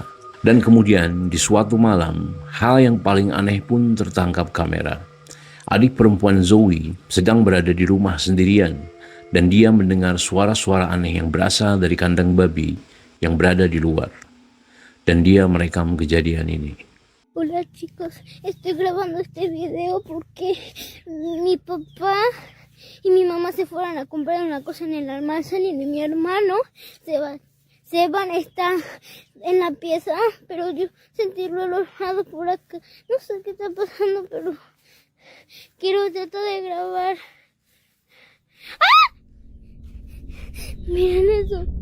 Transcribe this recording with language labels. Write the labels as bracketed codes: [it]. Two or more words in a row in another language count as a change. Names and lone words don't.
[id] Dan kemudian di suatu malam, hal yang paling aneh pun tertangkap kamera. Adik perempuan Zoe sedang berada di rumah sendirian dan dia mendengar suara-suara aneh yang berasal dari kandang babi yang berada di luar. Dan dia merekam kejadian ini. [es] Hola chicos, estoy grabando este video porque mi papá y mi mamá se fueron a comprar una cosa en el almacén y mi hermano Seban está en la pieza, pero yo sentí olorado por acá. No sé qué está pasando, pero quiero tratar de grabar. ¡Ah! Miren eso.